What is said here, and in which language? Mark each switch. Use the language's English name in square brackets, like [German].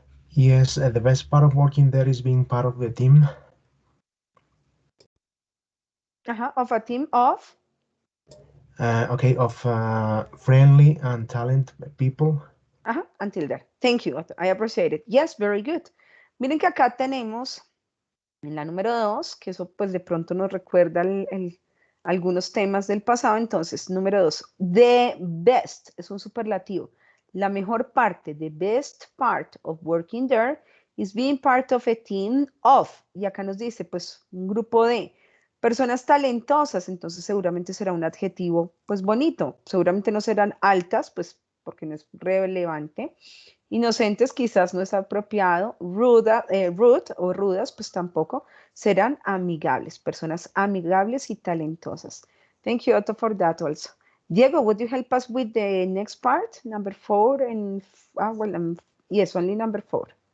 [English] Yes, the best part of working there is being part of the team. Of a team of? Okay, of friendly and talented people. Until there. Thank you. I appreciate it. Yes, very good. [Spanish] Miren que acá tenemos en la número 2, que eso pues de pronto nos recuerda algunos temas del pasado. Entonces, número 2, the best es un superlativo. La mejor parte, [English] the best part of working there is being part of a team of. [Spanish] Y acá nos dice pues un grupo de personas talentosas, entonces seguramente será un adjetivo pues bonito. Seguramente no serán altas, pues porque no es relevante. Inocentes quizás no es apropiado, rude o rudas pues tampoco, serán amigables, personas amigables y talentosas. [English] Thank you, Otto, for that also. Diego, would you help us with the next part, number 4? And yes, only number 4.